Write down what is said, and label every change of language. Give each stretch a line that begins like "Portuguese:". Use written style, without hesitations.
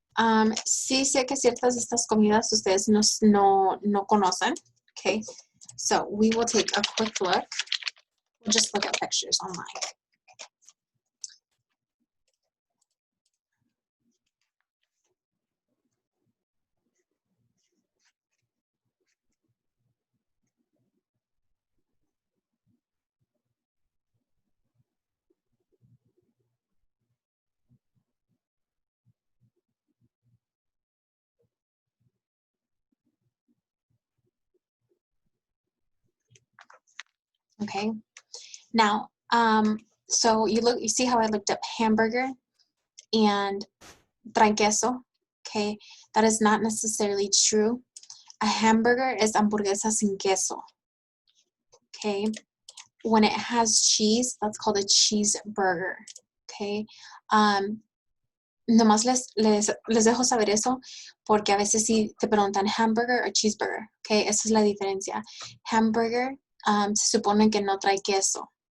Spanish: Sí sé que ciertas de estas comidas ustedes no conocen.
English: Okay. So we will take a quick look. We'll just look at pictures online. Okay. Now, so you see how I looked up hamburger and
Spanish: trae queso.
English: Okay, that is not necessarily true. A hamburger is
Spanish: hamburguesa sin queso.
English: Okay, when it has cheese, that's called a cheeseburger.
Spanish: Okay, nomás les dejo saber eso porque a veces sí te preguntan hamburger o cheeseburger. Okay, esa es la diferencia. Hamburger se supone que no trae queso.